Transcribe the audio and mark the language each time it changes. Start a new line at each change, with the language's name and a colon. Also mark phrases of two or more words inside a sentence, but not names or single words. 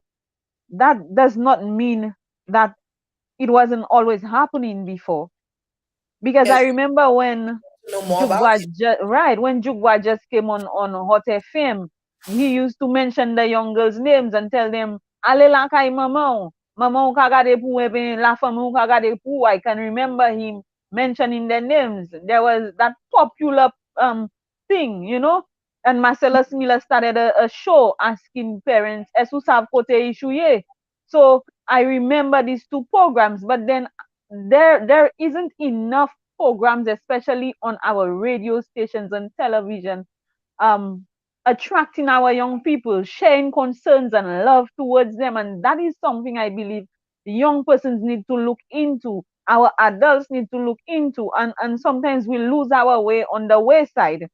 English: That does not mean that it wasn't always happening before. Because Yes, I remember when to know more about it. Right, when Jugwa just came on Hot FM, he used to mention the young girls' names and tell them,
Saint Lucian Creole French: Ale la kay mama, mama ou ka gade pou la femme ou ka gade pou.
English: I can remember him mentioning their names. There was that popular thing, and Marcellus Miller started a show asking parents,
Saint Lucian Creole French: Esu sav kote ishu ye?
English: So I remember these two programs, but then there isn't enough programs, especially on our radio stations and television, um, attracting our young people, sharing concerns and love towards them. And that is something I believe the young persons need to look into, our adults need to look into, and sometimes we lose our way on the wayside.